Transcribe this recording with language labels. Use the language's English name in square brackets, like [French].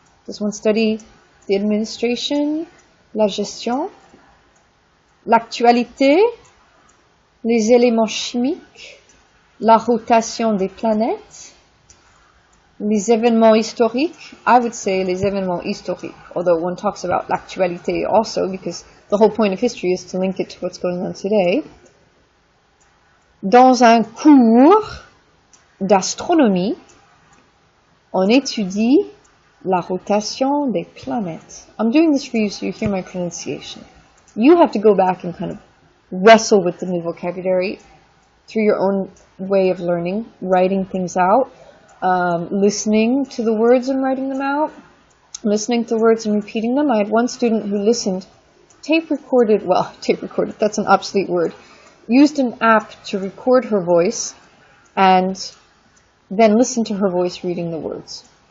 [English] Does one study the administration, [French] la gestion, l'actualité, les éléments chimiques, la rotation des planètes, les événements historiques? [English] I would say [French] les événements historiques, [English] although one talks about l'actualité also, because the whole point of history is to link it to what's going on today. [French] Dans un cours d'astronomie, on étudie la rotation des planètes. [English] I'm doing this for you so you hear my pronunciation. You have to go back and kind of wrestle with the new vocabulary through your own way of learning, writing things out, listening to the words and writing them out, listening to the words and repeating them. I had one student who listened, tape recorded, that's an obsolete word, used an app to record her voice and then listen to her voice reading the words.